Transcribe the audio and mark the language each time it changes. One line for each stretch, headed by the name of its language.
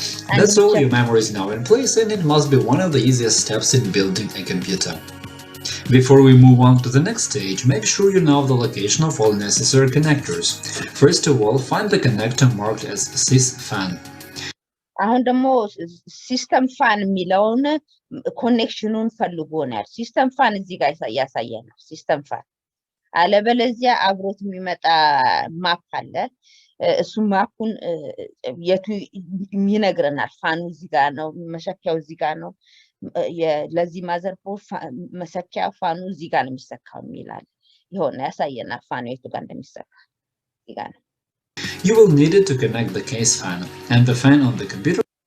English: That's all, your memory is now in place, and it must be one of the easiest steps in building a computer. Before we move on to the next stage, make sure you know the location of all necessary connectors. First of all, find the connector marked as sys-fan.
Amharic: አሁን ደግሞ ሲስተም ፋን የሚለውን ኮኔክሽኑን ፈልጎ ነው። ሲስተም ፋን እዚህ ጋር ያሳያል። ሲስተም ፋን አለበለዚያ አብሮት የሚመጣ ማፕ አለ። እሱ ማፑን የቱ ይነግረናል። ፋኑ እዚህ ጋር ነው፣ መሰኪያው እዚህ ጋር ነው። ለዚህ ማዘርቦርድ መሰኪያ ፋኑ እዚህ ጋር ነው የሚሰካው የሚላል ይሆነ ያሳየናል። ፋኑ የቱ ጋር እንደሚሰካ እዚህ ጋር ነው።
English: You will need it to connect the case fan and the fan on the computer.